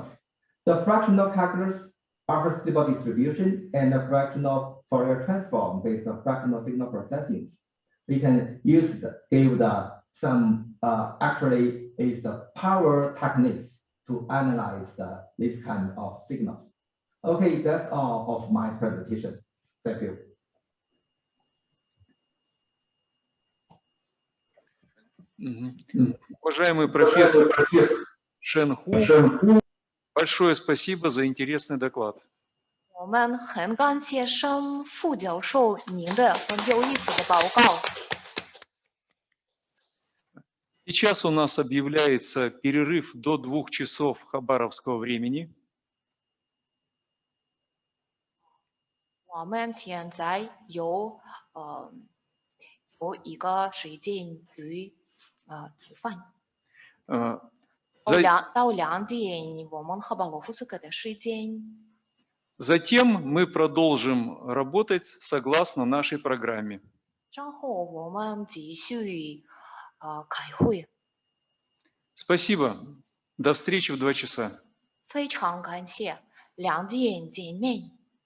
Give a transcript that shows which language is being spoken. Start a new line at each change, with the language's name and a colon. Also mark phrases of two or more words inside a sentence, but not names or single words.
English: The fractional calculus offers stable distribution and a fractional Fourier transform based on fractional signal processing. We can use actually is the power techniques to analyze this kind of signals. Okay, that's all of my presentation. Thank you.
Russian: Уважаемый профессор Шэн Ху, большое спасибо за интересный доклад.
Chinese: 我们很感谢申副教授您的很有意思的报告。
Russian: Сейчас у нас объявляется перерыв до 2 часов хабаровского времени.
Chinese: 我们现在有一个时间去吃饭。到2点，我们赫巴洛夫斯克的时间。
Russian: Затем мы продолжим работать согласно нашей программе.
Chinese: 然后我们继续开会。
Russian: Спасибо. До встречи в 2 часа.
Chinese: 非常感谢，2点见面。